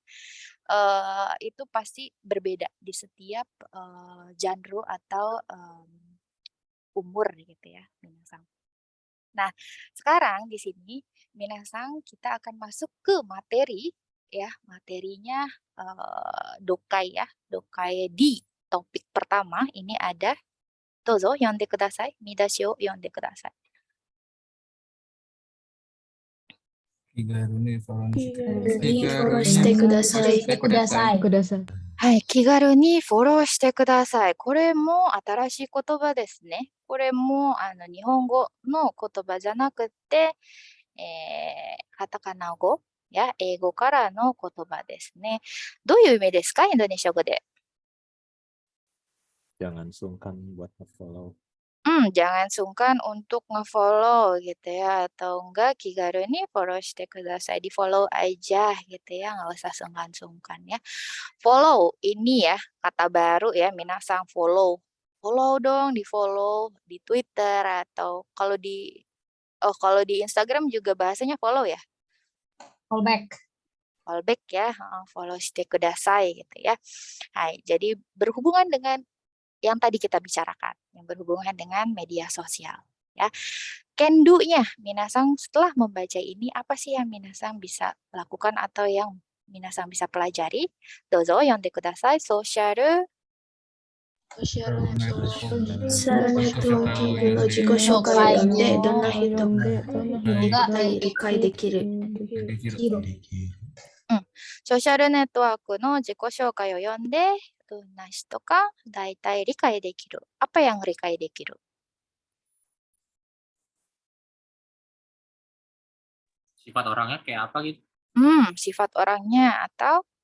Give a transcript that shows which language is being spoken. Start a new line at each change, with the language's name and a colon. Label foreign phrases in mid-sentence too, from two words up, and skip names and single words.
Indonesian: Itu pasti berbeda di setiap, genre atau, umur gitu ya, minasang. Nah, sekarang di sini minasang kita akan masuk ke materi ya, materinya, dokai ya, dokai di topik pertama ini ada
Japanese: どうぞ読んでください, 見出しを読んでください. Kigaruni Kudasai. はい、気軽にフォローしてください。これも新しい言葉ですね。これも日本語の言葉じゃなくて、カタカナ語や英語からの言葉ですね。どういう意味ですか、インドネシア語で。
Indonesian: Jangan sungkan buat nge-follow. Jangan sungkan untuk nge-follow gitu ya, atau enggak
Japanese: 気軽にフォローしてください,
Indonesian: di-follow aja gitu ya, nggak usah sungkan-sungkan ya. Follow ini ya, kata baru ya, minasang follow. Follow dong, di-follow di Twitter atau kalau di Instagram juga bahasanya follow ya. Callback. Fallback ya,
Japanese: フォローしてください
Indonesian: gitu ya. Hai, jadi berhubungan dengan yang tadi kita bicarakan, yang berhubungan dengan media sosial ya. Kendu-nya, minasang setelah membaca ini apa sih yang minasang bisa lakukan atau yang minasang bisa pelajari?
Japanese: どうぞ読んでください.
English: Social
Japanese: networking の自己紹介を読んで、どんな人が理解できる。ソーシャルネットワークの自己紹介を読んで、どんな人か大体理解できる。
Indonesian: Apa yang
Japanese: 理解できる?
Indonesian: Sifat orangnya kayak apa gitu? Sifat orangnya atau